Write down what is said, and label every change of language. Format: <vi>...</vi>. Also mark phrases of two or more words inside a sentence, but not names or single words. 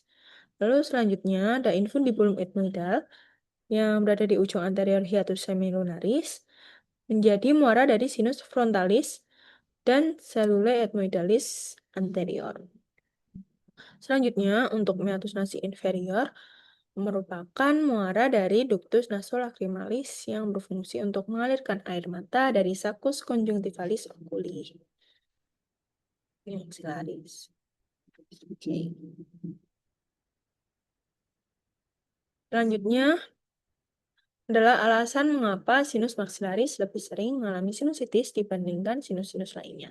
<id>Lalu selanjutnya ada</id> <la>infundibulum ethmoidal</la> <id>yang berada di ujung anterior</id> <la>hiatus semilunaris</la> <id>menjadi muara dari</id> <la>sinus frontalis</la> <id>dan</id> <la>cellulae ethmoidalis anterior.</la> <id>Selanjutnya, untuk</id> <la>meatus nasi inferior</la> <id>merupakan muara dari</id> <la>ductus nasolacrimalis</la> <id>yang berfungsi untuk mengalirkan air mata dari</id> <la>saccus conjunctivalis oculi.</la> <id>Ini maxillaris. Oke. Selanjutnya adalah alasan mengapa</id> <la>sinus maxillaris</la> <id>lebih sering mengalami sinusitis dibandingkan sinus-sinus lainnya.</id>